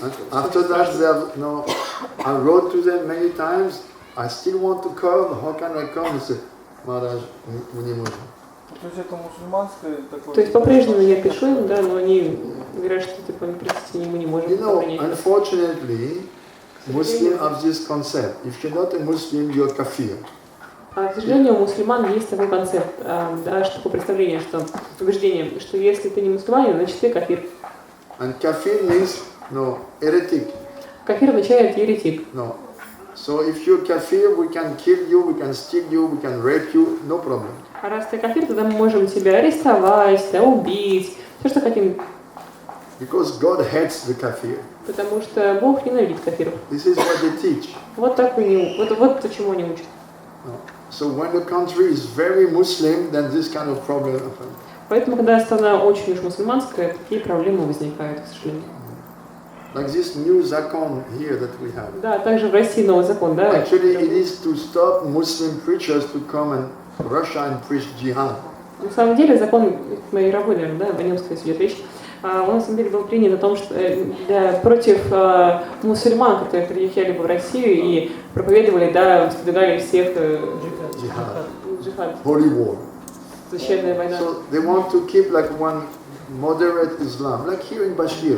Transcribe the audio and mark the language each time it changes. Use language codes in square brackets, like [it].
[en] After that, I wrote to them many times, I still want to come, how can I come? They said, Maharaj, [ru] мы не можем. То есть это мусульманское такое... То есть по-прежнему я пишу им, да, но они говорят, что типа, простите, мы не можем. [en] Unfortunately, Muslims have this concept. If you're not a Muslim, you're kafir. [ru] К сожалению, у мусульман есть такой концепт, да, такое представление, что убеждение, что если ты не мусульманин, значит ты кафир. [en] And kafir means heretic. [ru] Кафир означает еретик. [en] No. So if you're kafir, we can kill you, we can steal you, we can rape you, no problem. [ru] А раз ты кафир, тогда мы можем тебя арестовать, убить, все, что хотим. [en] Because God hates the kafir. [ru] Потому что Бог ненавидит кафиров. [en] This is what they teach. [ru] Вот так вот чему они учат. [en] So when the country is very Muslim, then this kind of problem happens. [ru] Поэтому, когда страна очень уж мусульманская, такие проблемы возникают, к сожалению. [en] Like this new zakon here that we have. [ru] Да, также в России новый закон, да? [en] Actually, it is to stop Muslim preachers to come in Russia and preach jihad. [ru] На самом деле закон моей работы, наверное, да, о нем, кстати, идет речь. Он на самом деле был принят о том, что против мусульман, которые приехали бы в Россию и проповедовали, да, выдвигали всех джихад. [en] Holy war. [ru] Священная война. [en] So they want to keep like one moderate Islam, like here in Bashkir.